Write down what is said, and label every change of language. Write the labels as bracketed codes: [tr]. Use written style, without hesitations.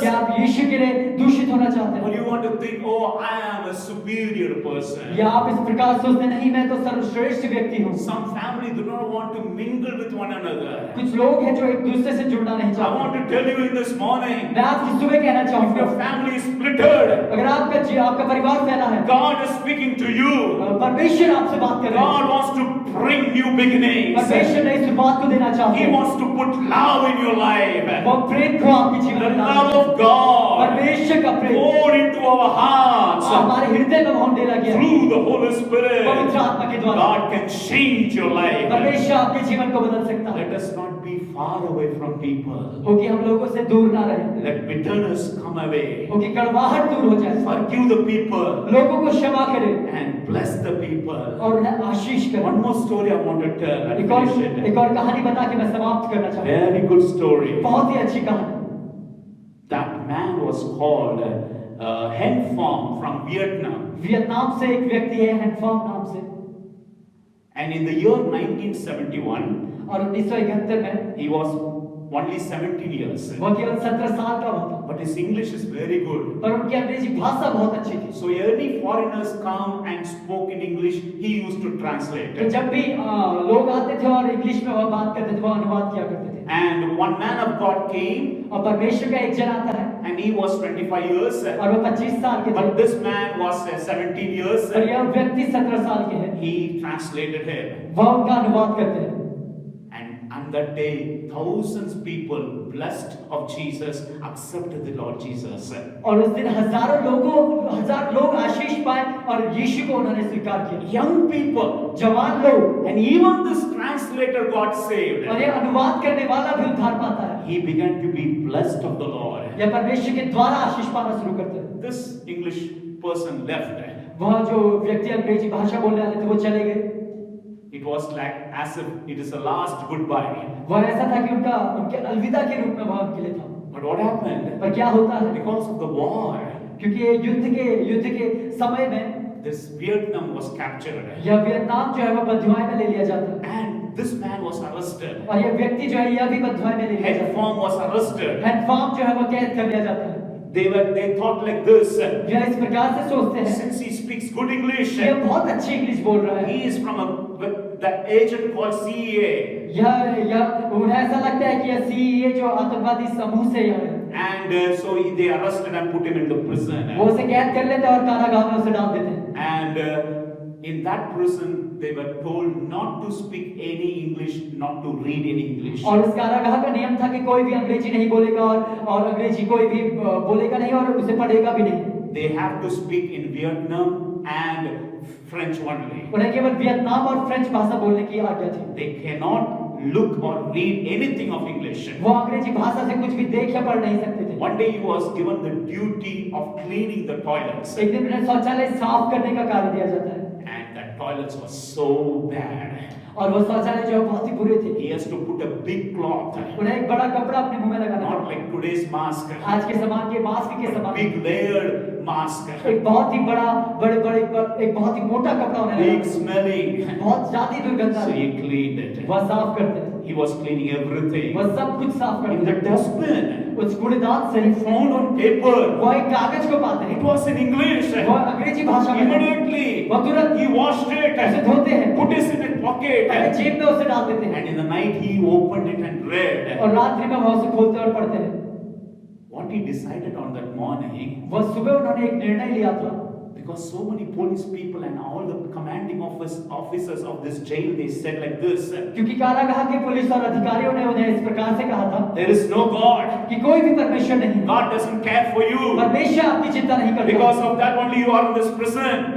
[hi] क्या आप यीशु के लिए दूषित होना चाहते [en] Or [hi] हैं? [en] you want to think, oh, I am a superior person? [hi] या आप इस प्रकार सोचते नहीं, मैं तो सर्वश्रेष्ठ व्यक्ति हूँ। [en] Some family do not want to mingle with one another. [hi] कुछ लोग हैं जो एक दूसरे से जुड़ना नहीं [en] I [hi] चाहते। [en] want to tell you in this morning, [hi] मैं आपकी सुबह कहना [en] if [hi] चाहूंगा, [en] your family is splintered, [hi] अगर आपका परिवार फैला है, [en] God is speaking to you. [hi] परमेश्वर आपसे बात कर रहे हैं। [en] God wants to bring new beginnings. [hi] परमेश्वर नई शुरुआत को देना चाहते [en] He [hi] हैं। [en] wants to put love in your life. [hi] वो प्रेम को आपके जीवन [en] The [hi] में [en] love [hi] डालना [en] of God [hi] परमेश्वर का प्रेम [en] poured into our hearts [hi] हमारे हृदय में होने लगे [en] through the Holy Spirit. [hi] पवित्र आत्मा के द्वारा। [en] God can change your life. [hi] परमेश्वर आपके जीवन को बदल सकता है। [en] Let us not be far away from people. [hi] हो कि हम लोगों से दूर ना रहें, [en] Let bitterness come away. [hi] हो कि कड़वाहट दूर हो जाए, [en] Forgive the people [hi] लोगों को क्षमा करें [en] and bless the people. [hi] और उन्हें आशीष करें। [en] One more story I want to tell. and [hi] एक [en] finish it. [hi] और कहानी बता के मैं समाप्त करना चाहूंगा। [en] Very good story. [hi] बहुत ही अच्छी कहानी। [en] That man was called Hen Pham from Vietnam. [hi] Vietnam से एक व्यक्ति है, हैनफॉर्म नाम से, [en] And in the year 1971, [hi] और 1971 में [en] he was only 17 years. [hi] वह केवल 17 साल का हुआ था, [en] But his English is very good. [hi] पर उनकी अंग्रेजी भाषा बहुत अच्छी थी। [en] So any foreigners come and spoke in English, he used to translate. [hi] तो जब भी लोग आते थे और इंग्लिश में वह बात करते थे, वह अनुवाद किया करते थे। [en] And one man of God came, [hi] और परमेश्वर का एक जन आता है, [en] and he was 25 years. [hi] और वो 25 साल के थे, [en] But this man was 17 years. [hi] और यह व्यक्ति 17 साल के हैं। [en] He translated him. [hi] वह उनका अनुवाद करते हैं, [en] And on that day, thousands people blessed of Jesus accepted the Lord Jesus. [hi] और उस दिन हजार लोग आशीष पाए और यीशु को उन्होंने स्वीकार किया। [en] Young people, [hi] जवान लोग, [en] and even this translator got saved. [hi] और ये अनुवाद करने वाला भी उद्धार पाता है। [en] He began to be blessed of the Lord. [hi] यह परमेश्वर के द्वारा आशीष पाना शुरू करते हैं। [en] This English person left. [hi] वह जो व्यक्ति अंग्रेजी भाषा बोलने वाले थे वो चले गए। [en] It was like as if it is a last goodbye. [hi] वह ऐसा था कि उनके अलविदा के रूप में वह उनके लिए था। [en] But what happened? [hi] पर क्या होता है? [en] Because of the war, [hi] क्योंकि ये युद्ध के समय में [en] this Vietnam was captured. [hi] यह वियतनाम जो है वो बंधुआई में ले लिया जाता है। [en] And this man was arrested. [hi] और ये व्यक्ति जो है यह भी बंधुआई में ले लिया [en] Head [hi] जाता है। [en] farm was arrested. [hi] हैंडफार्म जो है वो कैद कर लिया जाता है। [en] They thought like this. [hi] यह इस प्रकार से सोचते हैं, [en] Since he speaks good English, [hi] ये बहुत अच्छी इंग्लिश बोल रहा है। [en] he is from the agent called CEA. [hi] उन्हें ऐसा लगता है कि यह सीईए जो आतंकवादी समूह से है। [en] And so they arrested and put him in the prison. [hi] वो उसे कैद कर लेते हैं और कारागाह में उसे डाल देते हैं। [en] And in that prison, they were told not to speak any English, not to read any English. [hi] और उस कारागाह का नियम था कि कोई भी अंग्रेजी नहीं बोलेगा और अंग्रेजी कोई भी बोलेगा नहीं और उसे पढ़ेगा भी नहीं। [en] They have to speak in Vietnam and French only. [hi] उन्हें केवल वियतनाम और फ्रेंच भाषा बोलने की आज्ञा थी। [en] They cannot look or read anything of English. [hi] वो अंग्रेजी भाषा से कुछ भी देख या पढ़ नहीं सकते थे। [en] One day he was given the duty of cleaning the toilets. [hi] एक दिन उन्हें शौचालय साफ करने का कार्य दिया जाता है। [en] And the toilets were so bad. [hi] और वो शौचालय जो है बहुत ही बुरे थे। [en] He has to put a big cloth. [hi] उन्हें एक बड़ा कपड़ा अपने मुंह में लगाना [en] Not [hi] पड़ा। [en] like today's mask. [hi] आज के समान के मास्क के समान [en] Big layered mask. [hi] एक बहुत ही बड़ा एक बहुत ही मोटा कपड़ा उन्हें [en] Big [hi] लगाना। [en] smelling. [hi] बहुत ज्यादा दुर्गंध [en] So [hi] आ रही। [en] he cleaned it. [hi] वह साफ करते हैं। [en] He was cleaning everything. [hi] वह सब कुछ साफ [en] In [hi] करते [en] the [hi] हैं। [en] dustbin, [hi] उस कूड़ेदान से [en] he found on paper. [hi] वह एक कागज को पाते [en] It [hi] हैं। [en] was in English. [hi] वह अंग्रेजी भाषा में है। [en] Immediately, [hi] वह तुरंत [en] he washed [hi] उसे [en] it, [hi] धोते हैं, [en] put it in his pocket, [hi] अपने जेब में उसे डाल देते हैं [en] and in the night he opened it and read. [hi] और रात्रि में वह उसे खोलते और पढ़ते हैं। [en] What he decided on that morning, [hi] वह सुबह उन्होंने एक निर्णय लिया था [en] because so many police people and all the commanding officers of this jail, they said like this: [hi] क्योंकि कारागाह के पुलिस और अधिकारियों ने उन्हें इस प्रकार से कहा था [en] there is no God. [hi] कि कोई भी परमेश्वर नहीं, [en] God doesn't care for you. [hi] परमेश्वर आपकी चिंता नहीं करता। [en] Because of that only you are in this prison.